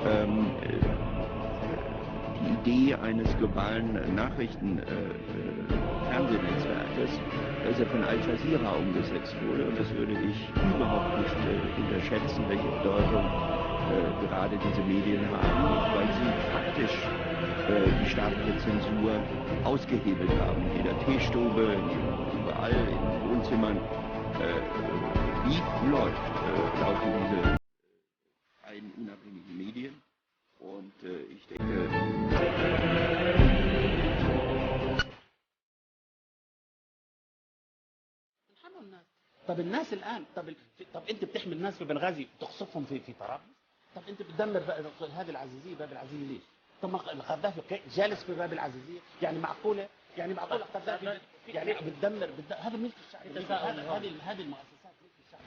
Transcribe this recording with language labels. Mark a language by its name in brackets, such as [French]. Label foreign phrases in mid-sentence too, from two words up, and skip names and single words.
[German] die Idee eines globalen Nachrichten-Fernsehnetzwerkes, das ja von Al Jazeera umgesetzt wurde, und das würde ich überhaupt nicht unterschätzen, welche Bedeutung gerade diese Medien haben, weil sie faktisch die staatliche Zensur ausgehebelt haben. In jeder Teestube, überall, in den Wohnzimmern, wie läuft, laufen diese freien, unabhängigen Medien. Und ich denke... [Arabic] طب الناس الان طب انت بتحمي الناس في بنغازي تقصفهم في طرابلس؟ طب انت بتدمر هذه العزيزيه باب العزيزيه ليش؟ طب القذافي جالس في باب العزيزيه، يعني معقوله القذافي يعني بتدمر هذا ملك الشعب، هذه المؤسسات ملك الشعب.